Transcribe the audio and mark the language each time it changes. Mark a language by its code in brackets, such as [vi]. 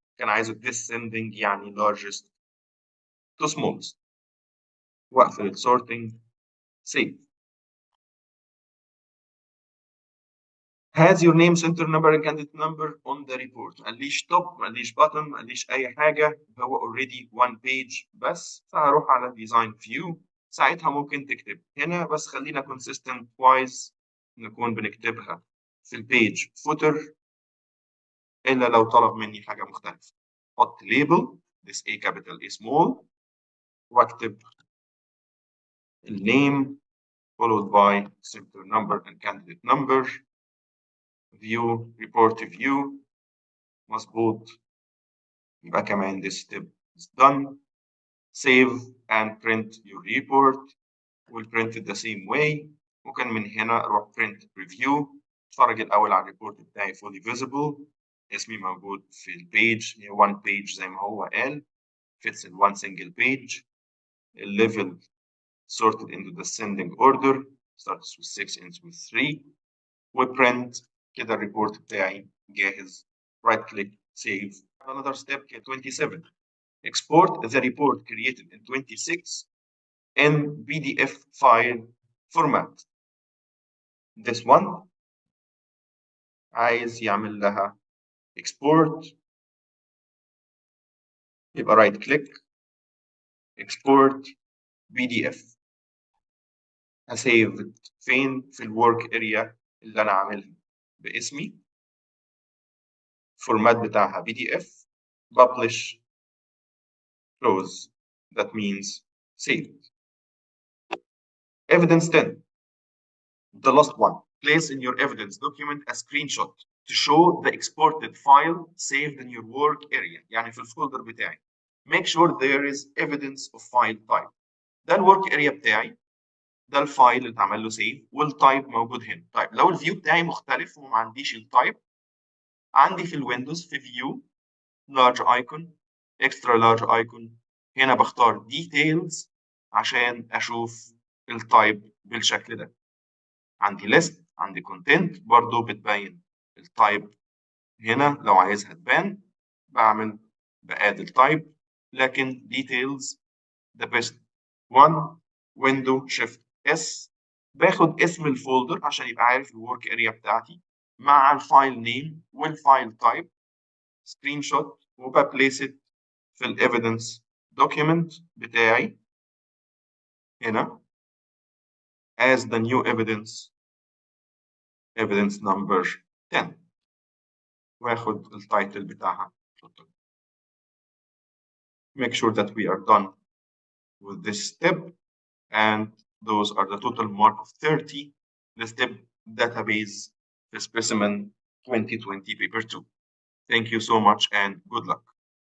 [ar] كان عايزه [en] descending [ar] يعني [en] largest to smallest. [ar] واقفل الsorting save. [en] has your name center number and candidate number on the report. [ar] ما قاليش top ما قاليش bottom ما قاليش اي حاجه هو [en] already one page [ar] بس. فهروح على design view ساعتها ممكن تكتب هنا بس خلينا consistent wise نكون بنكتبها في البيج footer الا لو طلب مني حاجه مختلفه. حط [en] label this A capital A small [ar] واكتب النيم [en] followed by center number and candidate number view report view [ar] مظبوط. يبقى كمان [en] this step is done. Save and print your report. We'll print it the same way. [ar] ممكن من هنا أروح print review. اتفرج الأول على الريبورت بتاعي fully visible. اسمي موجود في البيج، هي one page زي ما هو قال. [en] fits in one single page. الليفل sorted into descending order. starts with 6 ends with 3. [ar] وprint كده الريبورت بتاعي جاهز. [en] right click save. Another step 27. Export the report created in 26 in PDF file format. This one [ar] عايز يعمل لها [en] export. [ar] يبقى [en] right click export PDF. [ar] هسيف فين؟ في الورك اريا اللي انا عاملها باسمي. فورمات بتاعها PDF. [en] publish close. That means save. Evidence 10. The last one. Place in your evidence document a screenshot to show the exported file saved in your work area. [ar] يعني في الفولدر بتاعي. [en] Make sure there is evidence of file type. [ar] ده الورك اريا بتاعي. ده الفايل اللي اتعمل له سيف والتايب موجود هنا. طيب لو الفيو بتاعي مختلف وما عنديش التايب، عندي في الويندوز في فيو لارج ايكون اكسترا لارج ايكون، هنا بختار ديتيلز عشان اشوف التايب بالشكل ده. عندي ليست، عندي كونتنت برضو بتبين التايب هنا. لو عايزها تبان باد التايب، لكن [en] details the best one. [ar] window shift s باخد اسم الفولدر عشان يبقى عارف الورك اريا بتاعتي مع الفايل نيم والفايل تايب. سكرين شوت وببليس في الايفيدنس دوكيمنت بتاعي هنا [en] as the new evidence number 10 [ar] واخد التايتل بتاعها. [en] Make sure that we are done with this step, and those are the total mark of 30. The step database, the specimen 2020 paper 2. Thank you so much and good luck.